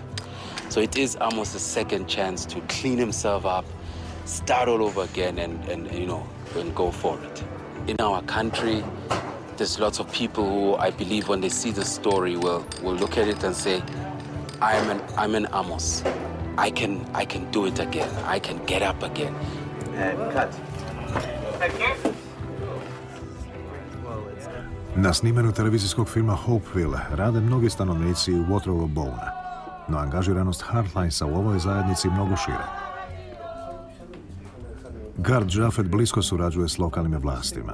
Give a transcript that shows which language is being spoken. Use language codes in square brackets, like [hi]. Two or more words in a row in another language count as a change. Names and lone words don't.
[en] So it is Amos' second chance to clean himself up, start all over again, and go for it. In our country, there's lots of people who I believe when they see the story will look at it and say, I'm an Amos. I can do it again. I can get up again. And cut. [hr] Na snimanju televizijskog filma Hopeville rade mnogi stanovnici Waterloo Bowna, no angažiranost Hardlinesa u ovoj zajednici mnogo šire. Gard Jaffet blisko surađuje s lokalnim vlastima.